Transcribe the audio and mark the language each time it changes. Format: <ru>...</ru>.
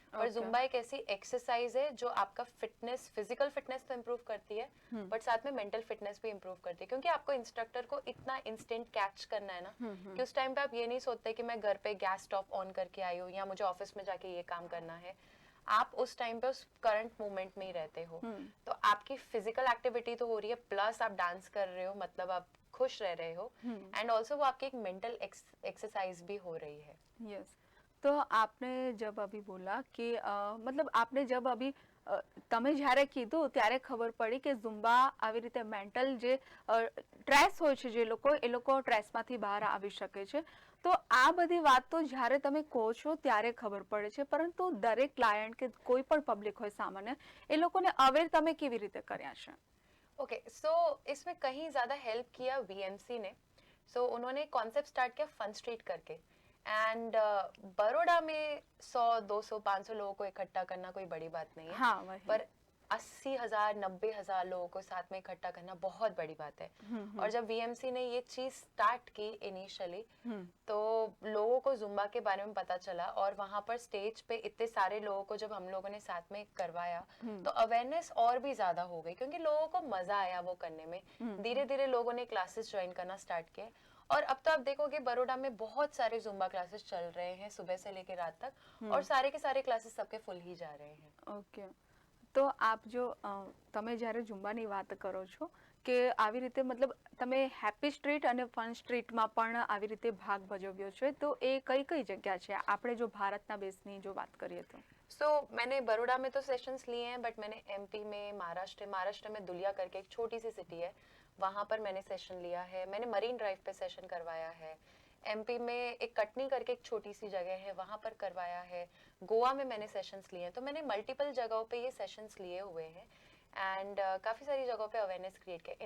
<hi>और जुम्बा एक ऐसी एक्सरसाइज है जो आपका फिटनेस, फिजिकल फिटनेस तो इम्प्रूव करती है बट साथ में मेंटल फिटनेस भी इम्प्रूव करती है, क्योंकि आपको इंस्ट्रक्टर को इतना इंस्टेंट कैच करना है ना कि उस टाइम पे आप ये नहीं सोचते कि मैं घर पे गैस स्टॉप ऑन करके आई हूँ या मुझे ऑफिस में जाके ये काम करना है. आप उस टाइम पे उस करंट मोमेंट में ही रहते हो. तो आपकी फिजिकल एक्टिविटी तो हो रही है, प्लस आप डांस कर रहे हो, मतलब आप खुश रह रहे हो एंड ऑल्सो वो आपकी एक मेंटल एक्सरसाइज भी हो रही है. यस.</hi> <gu>તો</gu> <hi>આપને જબ અભી બોલા કે મતલબ આપને જબ અભી</hi> <gu>તમે જ્યારે કીધું ત્યારે ખબર પડી કે ઝુમ્બા આવી રીતે મેન્ટલ જે સ્ટ્રેસ હોય છે જે લોકો, એ લોકો સ્ટ્રેસમાંથી બહાર આવી શકે છે. તો આ બધી વાત તો જ્યારે તમે કહો છો ત્યારે ખબર પડે છે, પરંતુ દરેક ક્લાયન્ટ કે કોઈ પણ પબ્લિક હોય સામાન્ય, એ લોકોને અવેર તમે કેવી રીતે કર્યા છે?</gu> <hi>ओके, सो इसमें कहीं ज्यादा हेल्प किया वीएमसी ने. सो उन्होंने कॉन्सेप्ट स्टार्ट किया फन स्ट्रीट करके एंड बड़ौदा में 100, 200, 500 लोगों को इकट्ठा करना कोई बड़ी बात नहीं है. हाँ, वही. पर 80,000 90,000 लोगों को साथ में इकट्ठा करना बहुत बड़ी बात है। और जब वीएमसी ने ये चीज स्टार्ट की इनिशियली, तो लोगों को जुम्बा के बारे में पता चला, और वहां पर स्टेज पे इतने सारे लोगों को जब हम लोगों ने साथ में करवाया तो अवेयरनेस और भी ज्यादा हो गई, क्योंकि लोगों को मजा आया वो करने में। धीरे धीरे लोगों ने क्लासेस ज्वाइन करना स्टार्ट किए, और अब तो आप देखोगे बड़ौदा में बहुत सारे जुम्बा क्लासेस चल रहे हैं सुबह से लेकर रात तक, और सारे के सारे क्लासेस सबके फुल ही जा रहे हैं।</hi> <gu>ઓકે, તો આપ જો તમે જ્યારે ઝુંબાની વાત કરો છો કે આવી રીતે મતલબ તમે હેપી સ્ટ્રીટ અને ફન સ્ટ્રીટમાં પણ આવી રીતે ભાગ ભજવ્યો છે, તો એ કઈ કઈ જગ્યા છે આપણે જો ભારતના બેઝની જો વાત કરીએ તો?</gu> <hi>सो मैंने बड़ौदा में तो सेशंस लिए हैं, बट मैंने एमपी में, महाराष्ट्र में दुलिया करके एक छोटी सी सिटी है, वहाँ पर मैंने सेशन लिया है। मैंने मरीन ड्राइव पे सेशन करवाया है। एमपी में एक कटनी करके एक छोटी सी जगह है, वहाँ पर करवाया है। गोवा में मैंने सेशंस लिए हैं। तो मैंने मल्टीपल जगहों पे ये सेशंस लिए हुए हैं, एंड काफ़ी सारी जगहों पे अवेयरनेस क्रिएट किया।</hi>